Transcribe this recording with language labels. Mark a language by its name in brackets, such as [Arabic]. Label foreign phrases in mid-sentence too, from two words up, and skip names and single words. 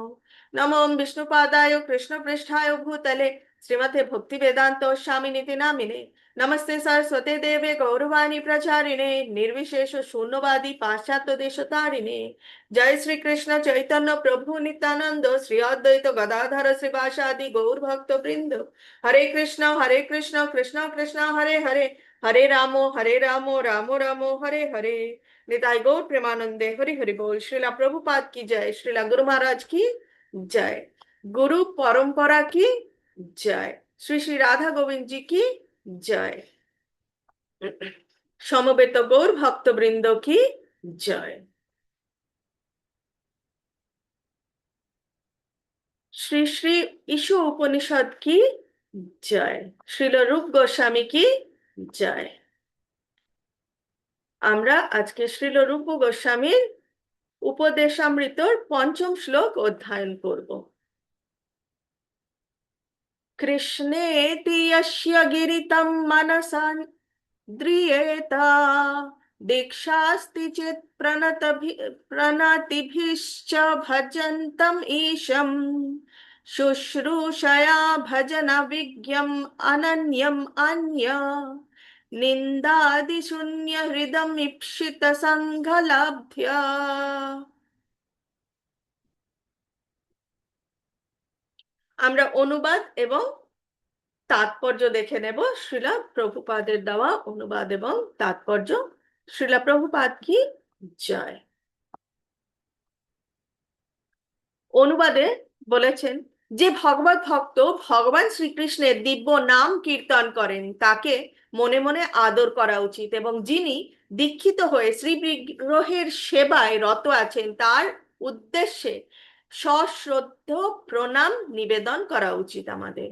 [Sanskrit] नमो विष्णुपादाय कृष्णपृष्ठाय भूतले श्रीमते भक्तिवेदान्त स्वामिनिति नामिने। नमस्ते सरस्वते देवे गौरवाणी प्रचारिणे निर्विशेष शून्यवादी पाश्चात्य देशतारिणे। जय श्री कृष्ण चैतन्य प्रभु नित्यानंद श्री अद्वैत गदाधर श्रीवासादि गौर भक्त वृंद। हरे कृष्ण कृष्ण कृष्ण हरे हरे हरे रामो रामो रामो हरे हरे। [Bangla] নিতাই গৌর প্রেমানন্দে হরি হরি বোল। [Hindi] श्रीला प्रभुपाद की जय। श्रीला गुरु महाराज की जय। गुरु परंपरा की जय। श्री श्री राधा गोविंद जी की जय। समवेत गौर भक्त वृंद की जय। श्री श्री ईशु उपनिषद की जय। श्रील रूप गोस्वामी की जय। [Bangla] আমরা আজকে শ্রীল রূপ গোস্বামীর উপদেশামৃতর পঞ্চম শ্লোক অধ্যয়ন করব। [Sanskrit] কৃষ্ণেতি यस्य गिरितं मनसा द्रियेत दीक्षास्ति चेत् प्रणतिभिश्च भजन्तम् ईशं शुश्रूषया भजन विज्ञम् अनन्यम् अन्य निन्दादिशून्य हृदम् ईप्सित संघलभ्य। [Bangla] আমরা অনুবাদ এবং তাৎপর্য দেখে নেব। শ্রীলা প্রভুপাদের দেওয়া অনুবাদ এবং তাৎপর্য। [Hindi] श्रीला प्रभुपाद की जय। [Bangla] অনুবাদে বলেছেন, যে ভগবত ভক্ত ভগবান শ্রীকৃষ্ণের দিব্য নাম কীর্তন করেন তাকে মনে মনে আদর করা উচিত, এবং যিনি দীক্ষিত হয়ে শ্রী বিগ্রহের সেবায় রত আছেন তার উদ্দেশ্যে সশ্রদ্ধ প্রণাম নিবেদন করা উচিত আমাদের।